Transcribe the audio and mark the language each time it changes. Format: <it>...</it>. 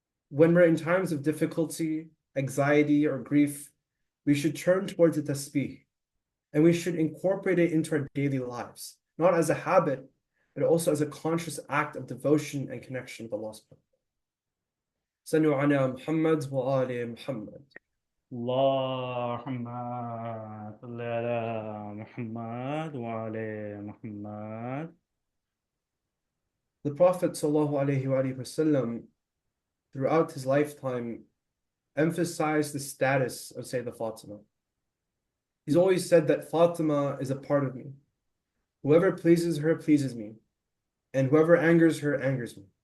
<en>When we're in times of difficulty, anxiety, or grief, we should turn towards the tasbih, and we should incorporate it into our daily lives. not as a habit, but also as a conscious act of devotion and connection with Allah subhanahu wa ta'ala.</en> <ar>Sallu ala Muhammad wa ali Muhammad. اللهم صل على محمد وعلى محمد.</ar> <en>The Prophet ﷺ, throughout his lifetime, emphasized the status of Sayyidah Fatima. He's always said that Fatima is a part of me. Whoever pleases her pleases me, and whoever angers her angers me.</en>